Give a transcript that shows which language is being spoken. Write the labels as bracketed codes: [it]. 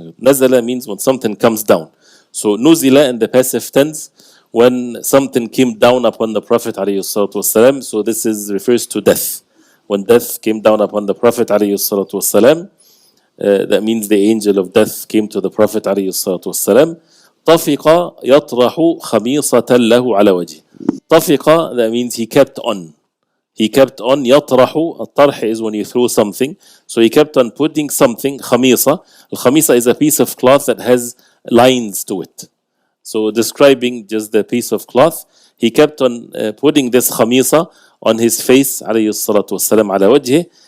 [en] نزل means when something comes down. So نزل in the passive tense, when something came down upon the Prophet عليه الصلاة والسلام. So this refers to death. When death came down upon the Prophet عليه الصلاة والسلام, that means the angel of death came to the Prophet عليه الصلاة والسلام. [ar] طفق يطرح خميصة له على وجهه. [en] طفق, that means he kept on. He kept on. يطرح, الطرح is when you throw something. So he kept on putting something, خميصة. الخميصة is a piece of cloth that has lines to it. So describing just the piece of cloth, he kept on putting this خميصة on his face عليه الصلاة والسلام [ar] على وجهه.